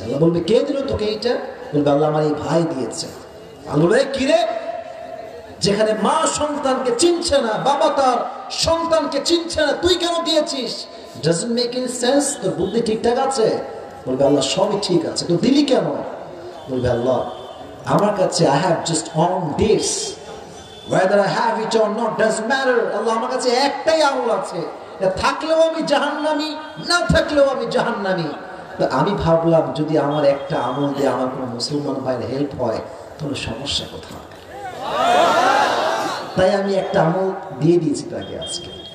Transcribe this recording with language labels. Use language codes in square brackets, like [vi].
[bn] আল্লাহ বলবে কে দিল তোকে এইটা? বলবে আল্লাহ আমার এই ভাই দিয়েছে। আল্লাহ বলবে কি রে? যেখানে মা সন্তানকে চিনছে না, বাবা তার সন্তানকে চিনছে না, তুই কেন দিয়েছিস? [en] doesn't make any sense, [bn] তোর বুদ্ধি ঠিকঠাক আছে? বলবে আল্লাহ সবই ঠিক আছে, তো দিলি কেন? বলবে আল্লাহ আমার কাছে [en] I have just earned this, whether I have it or not doesn't matter. [bn] আল্লাহ আমার কাছে একটাই আমল আছে, থাকলেও আমি জাহান্নামী, না থাকলেও আমি জাহান্নামী। তো আমি ভাবলাম যদি আমার একটা আমল দিয়ে আমার কোনো মুসলমান ভাইয়ের হেল্প হয় তাহলে সমস্যা কোথায়, তাই আমি একটা আমল দিয়ে দিয়েছি তাকে আজকে।